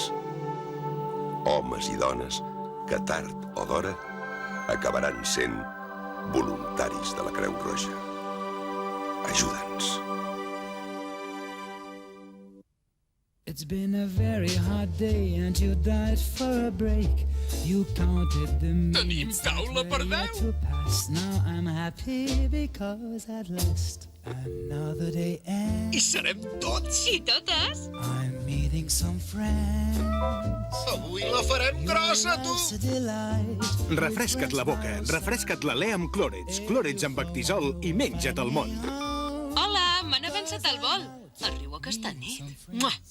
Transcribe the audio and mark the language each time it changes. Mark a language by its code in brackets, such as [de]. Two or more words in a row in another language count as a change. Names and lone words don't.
[ca] Homes i dones que tard o d'hora acabaran sent voluntaris de la Creu Roja. Ajuda'ns. [en] It's been a very hard day and you died for a break. You counted the minutes [ca] taula per 10. [en] to pass. Now I'm happy because at last another day ends. [ca] I serem tots. I totes. [en] I'm meeting some friends. [ca] Avui la farem grossa, tu! [en] It's a delight. [ca] Refresca't la boca, refresca't l'alè amb clòrets, clòrets amb Bactisol i menja't el món. Hola, m'han avançat el vol. Arribo aquesta nit. Mua!